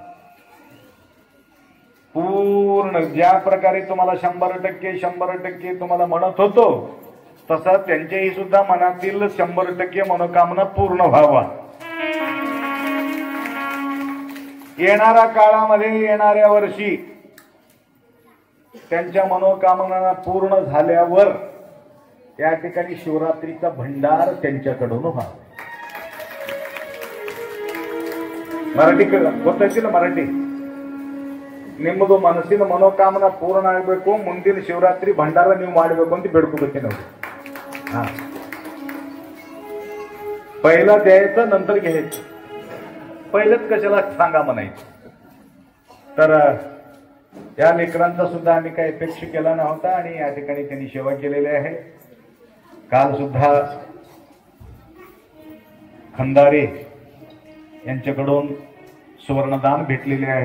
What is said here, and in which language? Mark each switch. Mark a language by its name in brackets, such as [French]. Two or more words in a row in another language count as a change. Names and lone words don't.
[Marathi] पूर्ण ज्या प्रकारे तुम्हाला 100% तुम्हाला म्हणत होतो तसं त्यांच्याही सुद्धा मनातील 100% मनोकामना पूर्ण व्हावा. येणाऱ्या काळामध्ये येणाऱ्या वर्षी त्यांच्या मनोकामना पूर्ण झाल्यावर त्या ठिकाणी शिवरात्रीचा भंडार त्यांच्याकडून व्हावा. [Kannada] ಮರಾಠಿ ಗೊತ್ತಾಯ್ತಿಲ್ಲ ಮರಾಠಿ ನಿಮ್ಮದು ಮನಸ್ಸಿನ ಮನೋಕಾಮನ ಪೂರ್ಣ ಆಗಬೇಕು. ಮುಂದಿನ ಶಿವರಾತ್ರಿ ಭಂಡಾರ ನೀವು ಮಾಡಬೇಕು ಅಂತ ಬೇಡ್ಕೋಬೇಕು ನಾವು. [Marathi] पहिला द्यायचं नंतर घ्यायचं. पहिलंच कशाला सांगा म्हणायचं. तर या लेकरांचा सुद्धा आम्ही काही अपेक्षा केला नव्हता आणि या ठिकाणी त्यांनी सेवा केलेली आहे. काल सुद्धा खंदारे यांच्याकडून सुवर्णदान भेटलेले आहे.